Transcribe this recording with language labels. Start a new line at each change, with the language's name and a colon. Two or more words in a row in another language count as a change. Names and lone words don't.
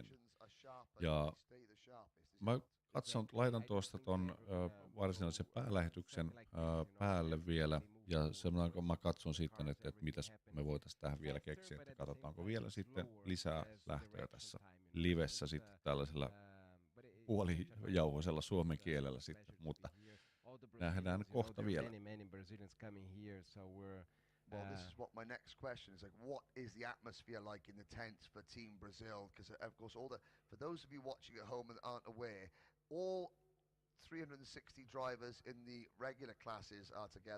Finnish: Ja mä laitan tuosta ton varsinaisen päälähetyksen päälle vielä, ja semmoinen, kun mä katson sitten, että mitäs me voitaisiin tähän vielä keksiä, että katsotaanko vielä sitten lisää lähtöjä tässä livessä sitten tällaisella puolijauhoisella suomen kielellä sitten, mutta nähdään kohta vielä.
English: Well, this is what my next question is, like, what is the atmosphere like in the tents for Team Brazil? Because of course, for those of you watching at home that aren't aware, all 360 drivers in the regular classes are together.